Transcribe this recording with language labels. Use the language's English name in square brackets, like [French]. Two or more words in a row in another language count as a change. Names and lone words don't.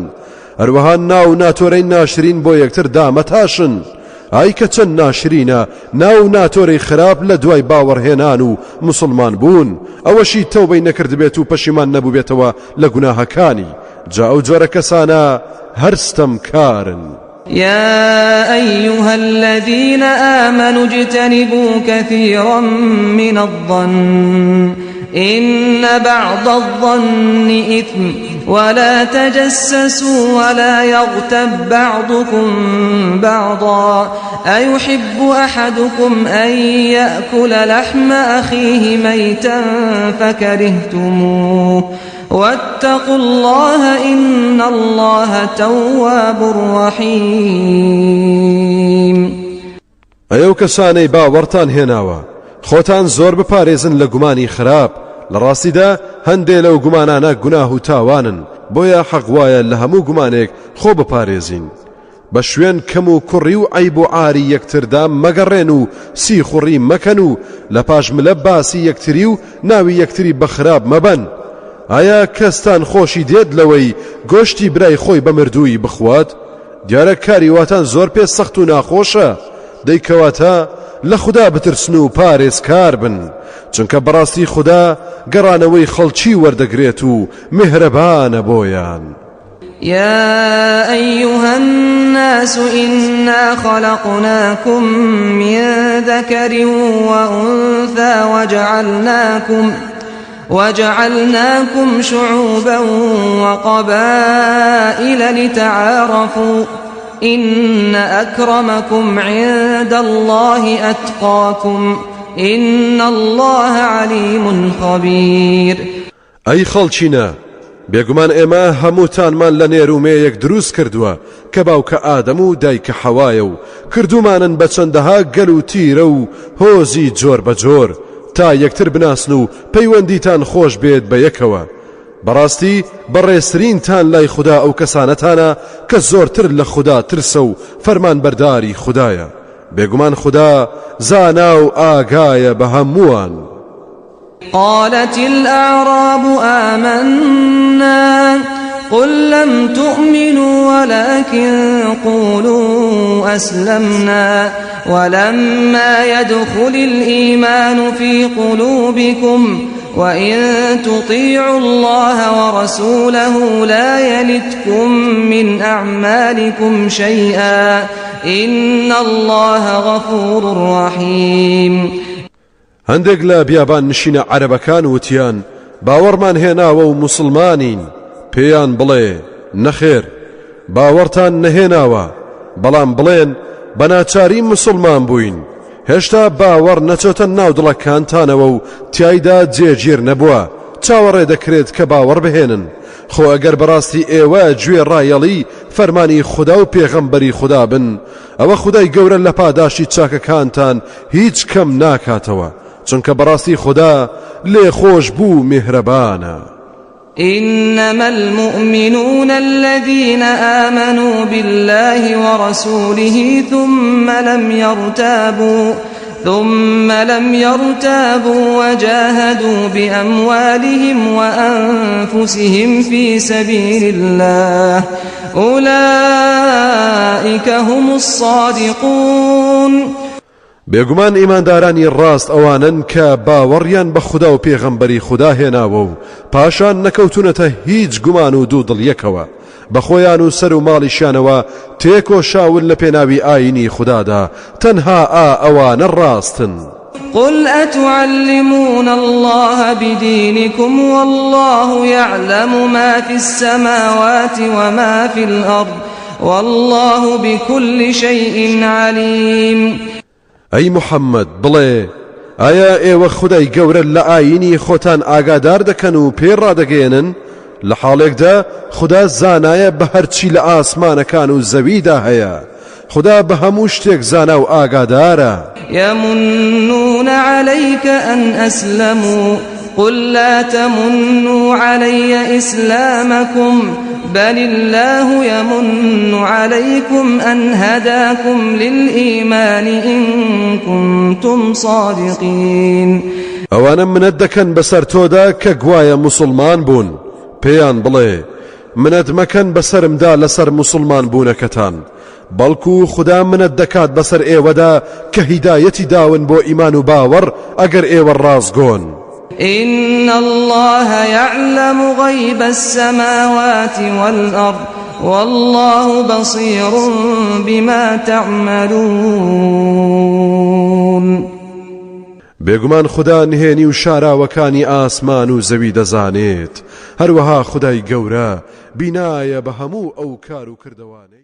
[Central Kurdish] هەروەها ناو ناتۆرەی ناشرین بۆ یەکتر دامەتاشن. ئای کە چەند ناشرینە ناو ناتۆرەی خراپ لە دوای باوەڕهێنان و مسلمان بوون ئەوەشی تەوبەی نەکردبێت و پەشیمان نەبووبێتەوە لە گوناهەکانی. جا ئەو جۆرە کەسانە هەرستەم کارن. [Arabic] يا أيها الذين آمنوا اجتنبوا كثيرا من الظن إن بعض الظن إثم ولا تجسسوا ولا يغتب بعضكم بعضا أيحب أحدكم أن يأكل لحم أخيه ميتا فكرهتموه واتقوا الله إن الله تواب رحيم. [Central Kurdish] ئەو کەسانەی باوەڕتان هێناوە خۆتان زۆر بپارێزن لە گومانی خراپ. لە ڕاستیدا هەندێک لەو گومانانە گوناه و تاوانن بۆیە حەق وایە لە هەموو گومانێک خۆ بپارێزین. بە شوێن کەم و کوڕی و عیب و عاری یەکتردا مەگەڕێن و سی خوڕی مەکەن و لە پاشملە باسی یەکتری و ناوی یەکتری بە خراپ مەبەن. ئایا کەستان خۆشی دێت لەوەی گۆشتی برای خۆی بە مردووی بخوات؟ دیارە کاری واتان زۆر پێ سەخت و ناخۆشە. دەیکەواتە لە خوددا بترسن و پارێزکار بن چونکە بەڕاستی خوددا گەڕانەوەی خەڵکی وەردەگرێت و میهرەبانە بۆیان. [Arabic] يا أيها الناس إنا خلقناكم من ذكر وأنثى وجعلناكم شعوبا وقبائل لتعارفوا إن أكرمكم عند الله أتقاكم إن الله عليم خبير. [Central Kurdish] أي خەڵچینە بێگومان ئێمە هەمووتانمان لە نێرومەیەک دروست کردووە کە باوکە ئادەم و دایکە حەوایە و کردومانن بە چەندەها گەل و تیرە و هۆزی جۆر بە جۆر تا یەکتر بناسن و پەیوەندیتان خۆش بێت بە یەکەوە. بەڕاستی بەڕێزترینتان لای خوددا ئەو کەسانەتانە کە زۆرتر لە خوددا ترسە و فەرمان بەرداری خوددایە. بێگومان خوددا زانا و ئاگایە بە هەمووان. [Arabic] قالت الأعراب آمنا قل لم تؤمنوا ولكن قولوا أسلمنا ولما يدخل الإيمان في قلوبكم وإن تطيعوا الله ورسوله لا يلتكم من أعمالكم شيئا إن الله غفور رحيم. [Central Kurdish] هەندێک لە بیابان نشینە عەرەبەکان وتیان باوەڕمان هێناوە و موسڵمانین. پێیان بڵێ نەخێر باوەڕتان نەهێناوە بەڵام بڵێن بەناچاری موسڵمان بووین. هێشتا باوەڕ نەچۆتە ناو دڵەکانتانەوە و تیایدا جێگیر نەبووە چاوەڕێ دەکرێت کە باوەڕ بهێنن. خۆ ئەگەر بەڕاستی ئێوە گوێ ڕایەڵی فەرمانی خوددا و پێغەمبەری خوددا بن ئەوە خودای گەورە لە پاداشی چاکەکانتان هیچ کەم ناکاتەوە چونکە بەڕاستی خوددا لێ خۆش بوو میهرەبانە. [Arabic] إنما المؤمنون الذين آمنوا بالله ورسوله ثم لم يرتابوا وجاهدوا بأموالهم وأنفسهم في سبيل الله أولئك هم الصادقون. [Central Kurdish] بێگومان ئیماندارانی ڕاست ئەوانن کە باوەڕیان بە خوددا و پێغەمبەری خوددا هێناوە و پاشان نەکەوتونەتە هیچ گومان و دوو دڵیەکەوە بە خۆیان و سەر و ماڵیشیانەوە تێکۆشاون لە پێناوی ئاینی خوددادا تەنها ئەوانە ڕاستن. [Arabic] قل أتعلمون الله بدينكم والله يعلم ما في السماوات وما في الأرض والله بكل شيء عليم. [Central Kurdish] ئەی محەممەد بڵێ ئایا ئێوە خودای گەورە لە ئاینی خۆتان ئاگادار دەکەن و پێڕادەگەێنن؟ لە حاڵێکدا خوددا زانایە بە هەرچی لە ئاسمانەکان و زەویدا هەیە. خوددا بە هەموو شتێک زانا و ئاگادارە. [Arabic] يمنون عليك أن أسلموا قل لا تمنوا علي إسلامكم بل الله يمن عليكم أن هداكم للإيمان إن كنتم صادقين. [Central Kurdish] ئەوانە منەت دەکەن بەسەر تۆدا کە گوایە موسڵمان بوون. پێیان بڵێ منەت مەکەن بەسەرمدا لەسەر موسڵمان بوونەکەتان بەڵکو خوددا منەت دەکات بەسەر ئێوەدا کە هیدایەتی داون بۆ ئیمان و باوەڕ ئەگەر ئێوە ڕاستگۆن. [Arabic] إن الله يعلم غيب السماوات والأرض والله بصير بما تعملون. [Central Kurdish] بێگومان خوددا نهێنی و شاراوەکانی ئاسمان و زەوی دەزانێت هەروەها خودای گەورە بینایە بە هەموو ئەو کار و کردەوانەی